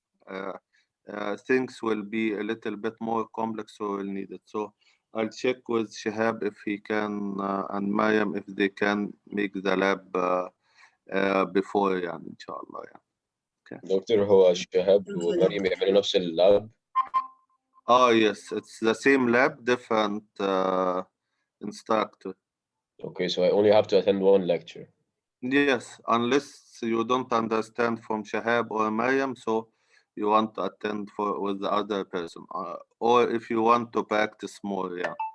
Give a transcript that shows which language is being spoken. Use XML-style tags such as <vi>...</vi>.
<en>Yeah. Things will be a little bit more complex, so we'll need it. So I'll check with Shihab if he can and Mayam if they can make the lab before</en> <ar>يعني إن شاء الله يعني. دكتور هو شهاب ومريم يعملوا نفس اللاب.</ar> <en>Yes, it's the same lab, different instructor. Okay, so I only have to attend one lecture. Yes, unless you don't understand from Shahab or Mariam, so you want to attend with the other person, or if you want to practice more, yeah.</en>